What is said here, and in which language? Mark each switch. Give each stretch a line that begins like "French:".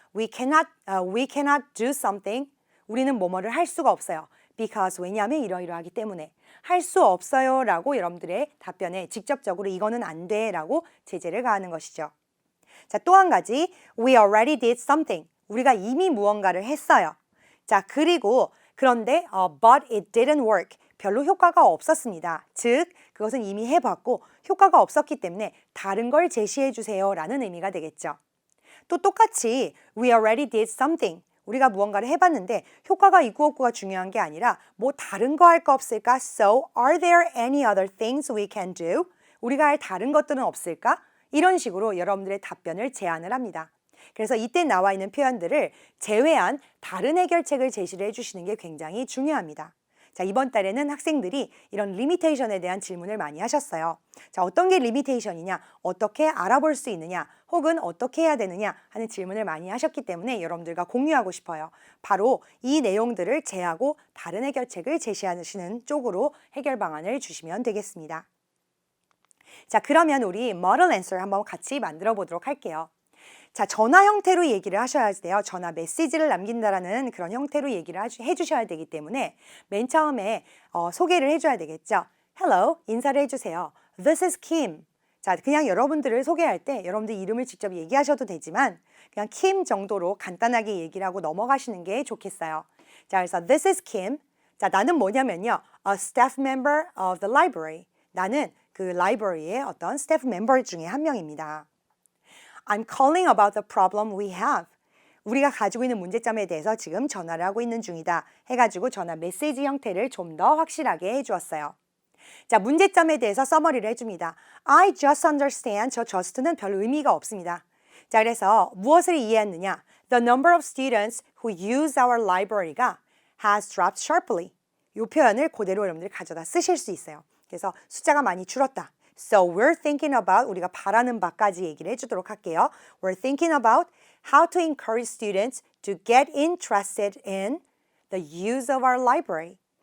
English: we cannot do something.
Korean: 우리는 뭐뭐를 할 수가 없어요.
English: because
Korean: 왜냐하면 이러이러하기 때문에 할 수 없어요 라고 여러분들의 답변에 직접적으로 이거는 안 돼 라고 제재를 가하는 것이죠. 자, 또 한 가지
English: we already did something.
Korean: 우리가 이미 무언가를 했어요. 자, 그리고 그런데
English: but it didn't work.
Korean: 별로 효과가 없었습니다. 즉, 그것은 이미 해봤고 효과가 없었기 때문에 다른 걸 제시해 주세요 라는 의미가 되겠죠. 또 똑같이
English: we already did something.
Korean: 우리가 무언가를 해봤는데 효과가 있고 없고가 중요한 게 아니라 뭐 다른 거 할 거 없을까?
English: So, are there any other things we can do?
Korean: 우리가 할 다른 것들은 없을까? 이런 식으로 여러분들의 답변을 제안을 합니다. 그래서 이때 나와 있는 표현들을 제외한 다른 해결책을 제시를 해주시는 게 굉장히 중요합니다. 자, 이번 달에는 학생들이 이런 limitation에 대한 질문을 많이 하셨어요. 자, 어떤 게 limitation이냐, 어떻게 알아볼 수 있느냐, 혹은 어떻게 해야 되느냐 하는 질문을 많이 하셨기 때문에 여러분들과 공유하고 싶어요. 바로 이 내용들을 제하고 다른 해결책을 제시하시는 쪽으로 해결 방안을 주시면 되겠습니다. 자, 그러면 우리 model answer 한번 같이 만들어 보도록 할게요. 자, 전화 형태로 얘기를 하셔야 돼요. 전화 메시지를 남긴다라는 그런 형태로 얘기를 해주셔야 되기 때문에 맨 처음에 소개를 해줘야 되겠죠.
English: Hello,
Korean: 인사를 해주세요.
English: This is Kim.
Korean: 자, 그냥 여러분들을 소개할 때 여러분들 이름을 직접 얘기하셔도 되지만 그냥 Kim 정도로 간단하게 얘기를 하고 넘어가시는 게 좋겠어요. 자, 그래서
English: This is Kim.
Korean: 자, 나는 뭐냐면요.
English: A staff member of the library.
Korean: 나는 그 라이브러리의 어떤 스태프 멤버 중에 한 명입니다.
English: I'm calling about the problem we have.
Korean: 우리가 가지고 있는 문제점에 대해서 지금 전화를 하고 있는 중이다. 해가지고 전화 메시지 형태를 좀 더 확실하게 해주었어요. 자, 문제점에 대해서 서머리를 해줍니다.
English: I just understand.
Korean: 저 just는 별 의미가 없습니다. 자, 그래서 무엇을 이해했느냐?
English: The number of students who use our library가 has dropped sharply.
Korean: 이 표현을 그대로 여러분들이 가져다 쓰실 수 있어요. 그래서 숫자가 많이 줄었다.
English: So we're thinking about,
Korean: 우리가 바라는 바까지 얘기를 해주도록 할게요.
English: We're thinking about how to encourage students to get interested in the use of our library.